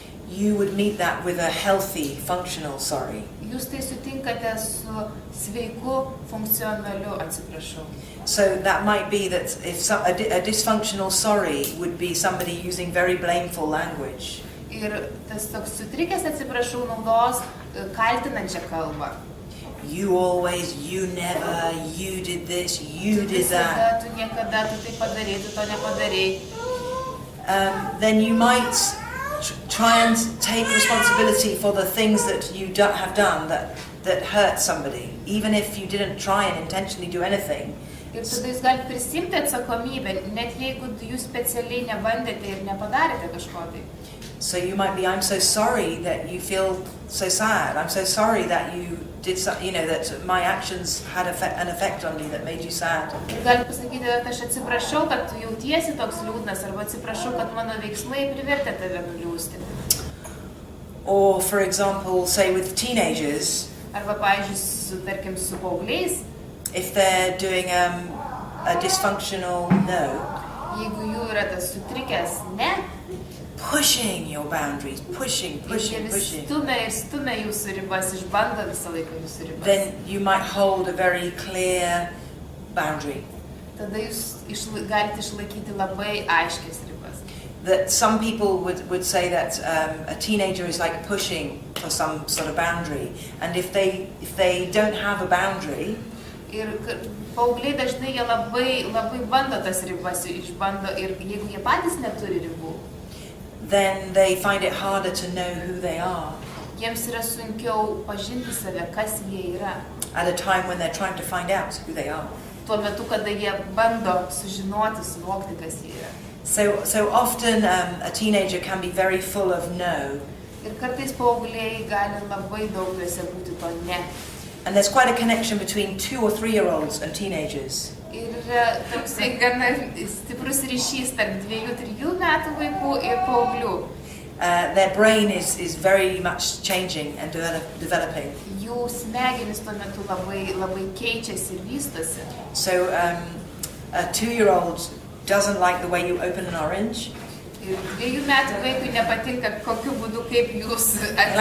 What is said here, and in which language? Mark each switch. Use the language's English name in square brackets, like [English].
[English] you would meet that with a healthy, functional sorry. [Lithuanian] jūs tai sutinkate su sveiku, funkcionaliu atsiprašau. [English] So that might be that if a dysfunctional sorry would be somebody using very blameful language. [Lithuanian] Ir tas toks sutrikęs atsiprašau naudos kaltinančią kalbą. [English] You always, you never, you did this, you did that. [Lithuanian] Visada, tu niekada, tu tai padarei, tu to nepadarei. [English] Then you might try and take responsibility for the things that you have done that hurt somebody, even if you didn't try and intentionally do anything. [Lithuanian] Ir tada jūs galite prisimti atsakomybę, net jeigu jūs specialiai nebandėte ir nepadarėte kažko tai. [English] So you might be, I'm so sorry that you feel so sad. I'm so sorry that you did that my actions had an effect on you that made you sad. [Lithuanian] Ir galite pasakyti, kad aš atsiprašau, kad tu jautiesi toks liūdnas, arba atsiprašau, kad mano veiksmai privertė tave nuliūsti. [English] Or for example, say with teenagers, [Lithuanian] Arba, pavyzdžiui, tarkim, su paaugliais, [English] if they're doing a dysfunctional no, [Lithuanian] jeigu jų yra tas sutrikęs ne, [English] pushing your boundaries, pushing. [Lithuanian] stumia ir stumia jūsų ribas, išbando visą laiką jūsų ribas. [English] Then you might hold a very clear boundary. [Lithuanian] Tada jūs galite išlaikyti labai aiškias ribas. [English] That some people would say that a teenager is like pushing for some sort of boundary, and if they don't have a boundary, [Lithuanian] Ir paaugliai dažnai jie labai bando tas ribas, išbando, ir jeigu jie patys neturi ribų, [English] then they find it harder to know who they are [Lithuanian] jiems yra sunkiau pažinti save, kas jie yra. [English] at a time when they're trying to find out who they are. [Lithuanian] Tuo metu, kada jie bando sužinoti, suvokti, kas jie yra. [English] So often a teenager can be very full of no, [Lithuanian] Ir kartais paaugliai gali labai daug juose būti to ne. [English] and there's quite a connection between 2 or 3-year-olds and teenagers. [Lithuanian] Ir yra toksai gana stiprus ryšys tarp 2-3 metų vaikų ir paauglių. [English] Their brain is very much changing and developing. [Lithuanian] Jų smegenys tuo metu labai keičiasi ir vystosi. [English] So a 2-year-old doesn't like the way you open an orange. [Lithuanian] Ir 2 metų vaikui nepatinka, kokiu būdu, kaip jūs